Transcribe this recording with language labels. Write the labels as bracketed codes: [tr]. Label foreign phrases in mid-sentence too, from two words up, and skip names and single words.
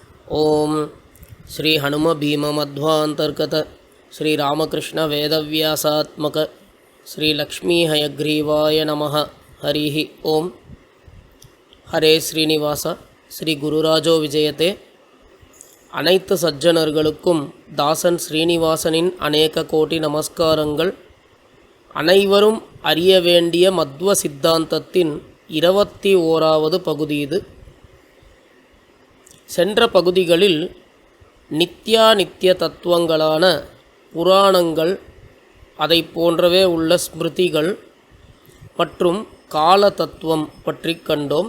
[sa] ओम श्री हनुम भीम मध्वांतर्गत श्री रामकृष्ण वेदव्यासात्मक श्री लक्ष्मी हयग्रीवाय नमः। हरि ओम। हरे श्रीनिवास श्री गुरुराजो विजयते। [ta] அனைத்து சஜ்ஜனர்களுக்கும் தாசன் ஸ்ரீனிவாசனின் அநேக கோடி நமஸ்காரங்கள். அனைவரும் அறிய வேண்டிய மத்வ சித்தாந்தத்தின் 21வது பகுதி இது. சென்ற பகுதிகளில் நித்ய தத்துவங்களான புராணங்கள், அதை போன்றவே உள்ள ஸ்மிருதிகள் மற்றும் கால தத்துவம் பற்றி கண்டோம்.